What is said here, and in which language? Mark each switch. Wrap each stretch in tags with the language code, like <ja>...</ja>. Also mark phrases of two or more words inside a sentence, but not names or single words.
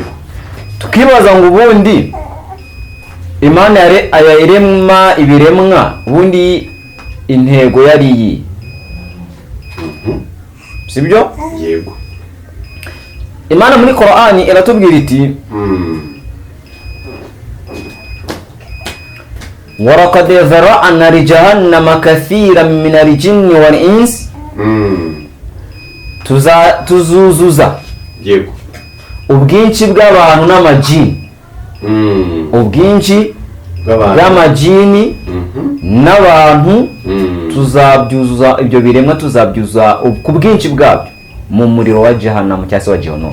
<rw>Tukibaza ngo ubundi Imana yarema ibiremwa, ubundi intego yari iyi, sibyo? Yego. Imana muri Qur'ani iratubwira iti</rw> <ar>وَلَقَدْ ذَرَأْنَا لِجَهَنَّمَ كَثِيرًا مِنَ الْجِنِّ وَالْإِنسِ.</ar> <rw>Tuzuzuza, yego, ubwinshi bw'abantu n'amajini, ubwinshi bw'amajini n'abantu, tuzabyuzuza ibyo biremwa, tuzabyuza ku bwinshi bwabyo mu muriro wa Jahannam cyangwa se wa Jehannam.</rw>